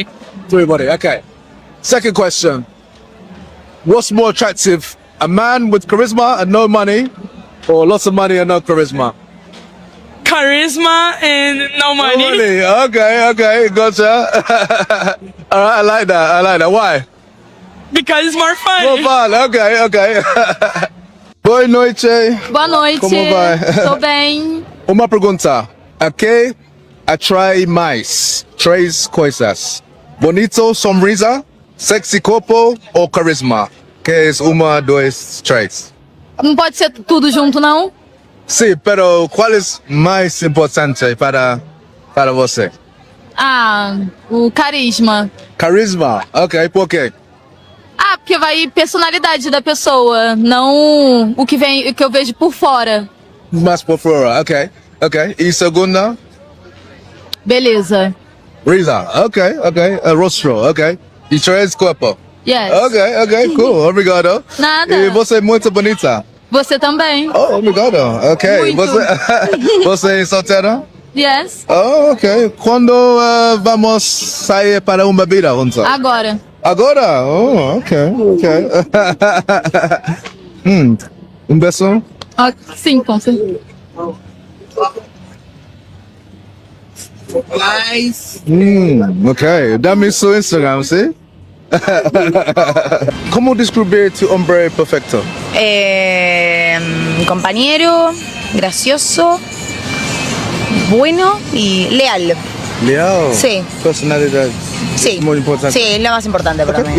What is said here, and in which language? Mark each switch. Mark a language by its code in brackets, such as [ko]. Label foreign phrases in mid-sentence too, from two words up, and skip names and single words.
[en] 3 body, okay. Second question. What's more attractive? A man with charisma and no money, or lots of money and no charisma? Charisma and no money. No money. Okay, gotcha. All right, I like that. Why? Because it's more fun. More fun, [pt] okay. Boa noite. Boa noite. Como vai? Tô bem. Uma pergunta. A que atrai mais? 3 coisas. Bonito, sonrisa, sexy corpo ou carisma? Que é 1, 2, 3. Não pode ser tudo junto, não? Sim, pero qual é mais importante para você? O carisma. Carisma, ok, por quê? Porque vai personalidade da pessoa, não o que eu vejo por fora. Mais por fora, ok. E segunda? Beleza. [es] Risa, ok. Rostro, [pt] ok. E 3, corpo. [en] Yes. Ok, cool, obrigado. [pt] Nada. E você é muito bonita. Você também. Oh, obrigado. Ok. Muito. Você é solteira? [en] Yes. Oh, ok. [pt] Quando vamos sair para uma bebida juntos? Agora. Agora? Oh, ok. Beijo? Sim, com certeza. Ok. Dá-me seu Instagram, sim? [es] ¿Cómo describir tu hombre perfecto? Mi compañero, gracioso, bueno y leal. Leal. Sí. Personalidad. Sí. Muy importante. Sí, es lo más importante para mí.